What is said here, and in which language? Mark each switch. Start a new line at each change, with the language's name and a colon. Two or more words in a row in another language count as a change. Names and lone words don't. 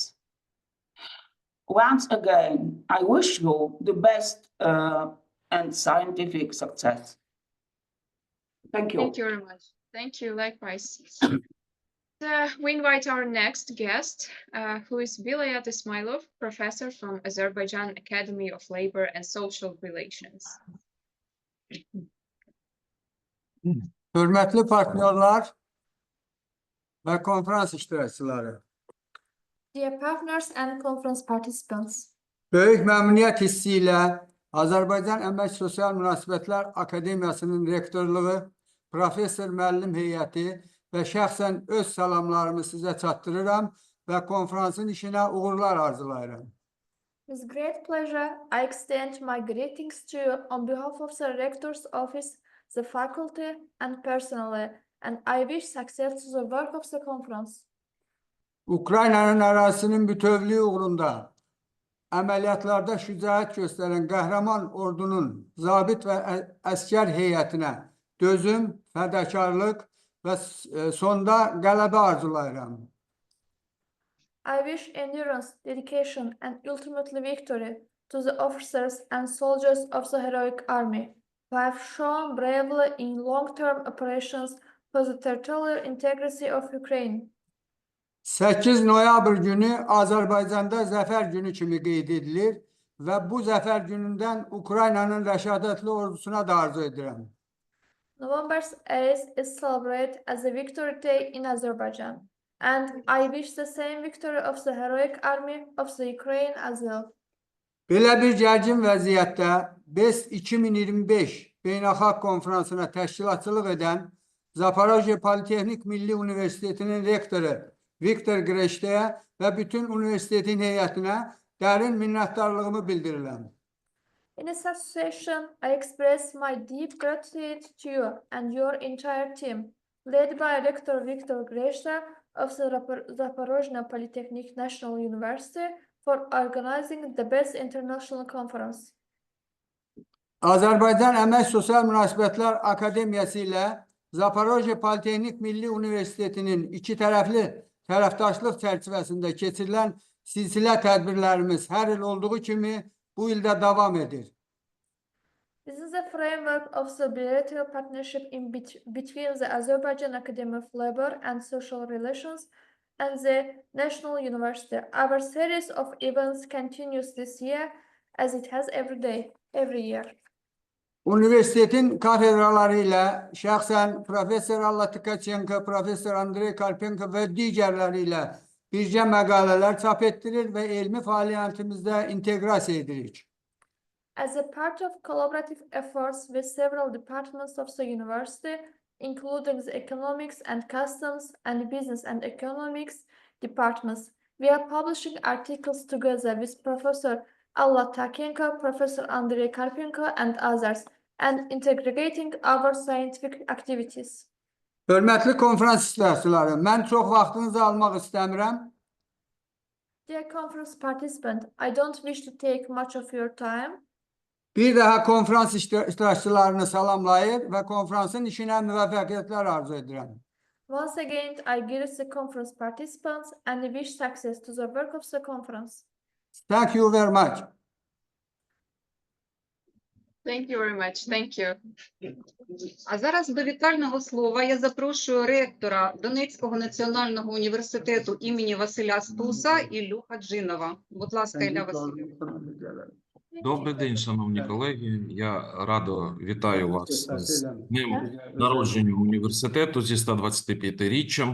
English: Once again, I wish you the best and scientific success. Thank you. Thank you very much. Thank you, likewise. We invite our next guest, who is Vilayat Ismailov, professor from Azerbaijan Academy of Labor and Social Relations.
Azerbaijani: Hörmətli partnyorlar və konferans iştirakçıları,
English: Dear partners and conference participants,
Azerbaijani: böyük məmnuniyyət hissi ilə Azərbaycan Əmək Sosial Münasibətlər Akademiyasının rektorluğu, professor müəllim heyəti və şəxsən öz salamlarımı sizə çatdırıram və konferansın işinə uğurlar arzulayıram.
English: with great pleasure, I extend my greetings to you on behalf of the Rector's Office, the faculty, and personally, and I wish success to the work of the conference.
Azerbaijani: Ukraynanın ərazisinin bütövlüyü uğrunda əməliyyatlarda şücaət göstərən qəhrəman ordunun zabit və əskər heyətinə dözüm, fədakarlıq və sonda qələbə arzulayıram.
English: I wish endurance, dedication, and ultimately victory to the officers and soldiers of the heroic army who have shown bravely in long-term operations for the territorial integrity of Ukraine.
Azerbaijani: 8 noyabr günü Azərbaycanda Zəfər günü kimi qeyd edilir və bu Zəfər günündən Ukraynanın rəşadətli ordusuna da arzu edirəm.
English: November 8th is celebrated as a Victory Day in Azerbaijan, and I wish the same victory of the heroic army of the Ukraine as well.
Azerbaijani: Belə bir gərgin vəziyyətdə BESD 2025 beynəlxalq konferansına təşkilatçılıq edən Zaporizhzhia Polytechnic Milli Universitetinin rektoru Viktor Greштa'ya və bütün universitetin heyətinə dərin minnətdarlığımı bildirirəm.
English: In this association, I express my deep gratitude to you and your entire team, led by Rector Viktor Greshta of the Zaporizhzhia Polytechnic National University, for organizing the best international conference.
Azerbaijani: Azərbaycan Əmək Sosial Münasibətlər Akademiyası ilə Zaporizhzhia Polytechnic Milli Universitetinin iki tərəfli tərəfdaşlıq çərçivəsində keçirilən silsilə tədbirlərimiz hər il olduğu kimi bu ildə davam edir.
English: This is a framework of the bilateral partnership between the Azerbaijan Academy of Labor and Social Relations and the National University. Our series of events continues this year as it has every year.
Azerbaijani: Universitetin kafedraları ilə şəxsən Professor Alla Tkachenko, Professor Andrey Karpenko və digərləri ilə birgə məqalələr çap etdirir və elmi fəaliyyətimizdə inteqrasiya edirik.
English: As a part of collaborative efforts with several departments of the university, including the economics and customs and business and economics departments, we are publishing articles together with Professor Alla Tkachenko, Professor Andrey Karpenko, and others, and integrating our scientific activities.
Azerbaijani: Hörmətli konferans iştirakçıları, mən çox vaxtınızı almaq istəmirəm.
English: Dear conference participant, I don't wish to take much of your time.
Azerbaijani: Bir daha konferans iştirakçılarını salamlayır və konferansın işinə müvəffəqiyyətlər arzu edirəm.
English: Once again, I greet the conference participants and wish success to the work of the conference. Thank you very much. Thank you very much. Thank you.
Ukrainian: А зараз до вітального слова я запрошую ректора Донецького національного університету імені Василя Стуса Іллю Хаджинова. Будь ласка, Ілля Васильович. Добрий день, шановні колеги. Я радо вітаю вас з днем народження університету зі 125-річчям.